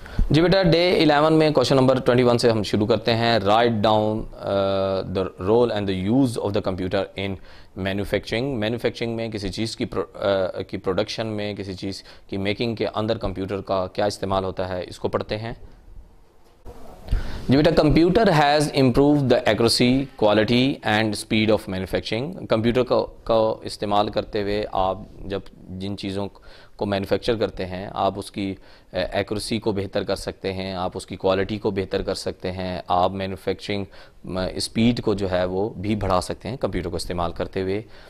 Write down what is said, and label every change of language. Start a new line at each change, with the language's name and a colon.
Urdu: جی بیٹا day 11 میں question number 21 سے ہم شروع کرتے ہیں.
English: write down the role and the use of the computer in manufacturing
Urdu: میں کسی چیز کی پروڈکشن میں کسی چیز کی میکنگ کے اندر کمپیوٹر کا کیا استعمال ہوتا ہے اس کو پڑھتے ہیں. جی بیٹا
English: Computer has improved the accuracy quality and speed of manufacturing.
Urdu: Computer کا استعمال کرتے ہوئے آپ جب جن چیزوں کو مینوفیکچر کرتے ہیں آپ اس کی ایکوریسی کو بہتر کر سکتے ہیں, آپ اس کی کوالٹی کو بہتر کر سکتے ہیں, آپ مینوفیکچرنگ اسپیڈ کو جو ہے وہ بھی بڑھا سکتے ہیں کمپیوٹر کو استعمال کرتے ہوئے.